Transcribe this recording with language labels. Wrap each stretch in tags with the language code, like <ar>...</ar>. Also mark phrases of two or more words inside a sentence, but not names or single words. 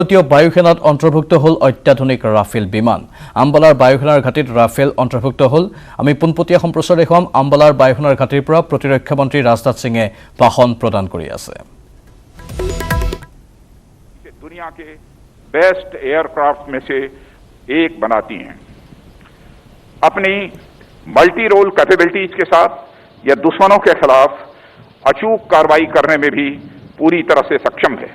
<as>ভারতীয় বায়ুসেনাত অন্তর্ভুক্ত হল অত্যাধুনিক রাফেল বিমান। আম্বালাৰ বায়ুসেনাৰ ঘাটিত রাফেল অন্তর্ভুক্ত হল। আমি পোনপটীয়া সম্প্ৰচাৰ দেখুৱাম আম্বালাৰ বায়ুসেনাৰ ঘাটিৰ পৰা প্ৰতিৰক্ষা মন্ত্ৰী ৰাজনাথ সিঙে ভাষণ প্ৰদান কৰি আছে।</as> <hi>दुनिया के</hi> <en>best aircraft</en> <hi>में से एक बनाती हैं। अपनी</hi> <en>multi role capabilities</en> <hi>के साथ यह दुश्मनों के खिलाफ अचूक कार्रवाई करने में भी पूरी तरह से सक्षम है।</hi>